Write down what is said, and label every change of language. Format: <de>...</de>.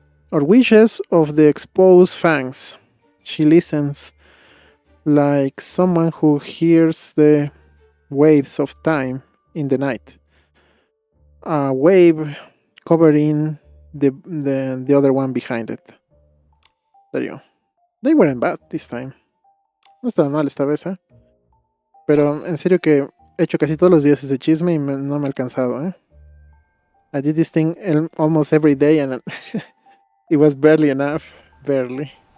<en>Or wishes of the exposed fangs. She listens like someone who hears the waves of time in the night. A wave covering the other one behind it. There you go. They weren't bad this time.</en> <es>No estaba mal esta vez, ¿eh? Pero en serio que he hecho casi todos los días ese chisme y no me ha alcanzado, ¿eh?</es> <en>I did this thing almost every day and it was barely enough. Barely.</en>